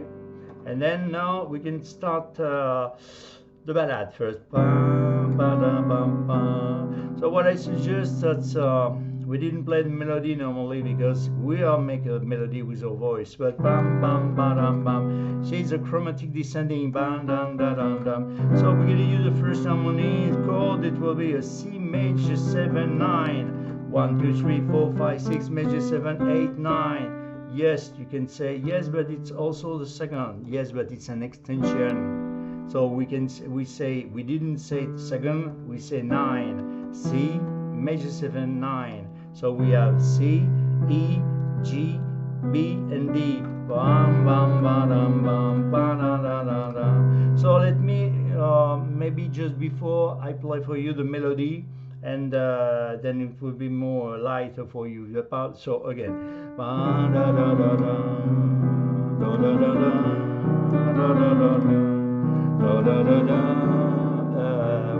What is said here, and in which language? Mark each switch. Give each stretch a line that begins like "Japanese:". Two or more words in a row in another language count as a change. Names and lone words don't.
English: And then now we can start the ballad first. So what I suggest that we didn't play the melody normally because we are making a melody with our voice, but bam bam bam bam. See, it's a chromatic descending bam dam dam dam dam. So we're gonna use the first harmony chord. It will be a C major 7 9. 1 2 3 4 5 6 major 7 8 9. Yes, you can say yes, but it's also the second. Yes, but it's an extension. So we didn't say second, we say 9. C major 7 9. So we have C, E, G, B, and D. Bam, bam, bam, bam, bam, da, da, da, da. So let me maybe just before I play for you the melody, and then it will be more lighter for you. The part. So again, ba, da, da, da, da, da, da, da, da, da, da, da, da, da, da.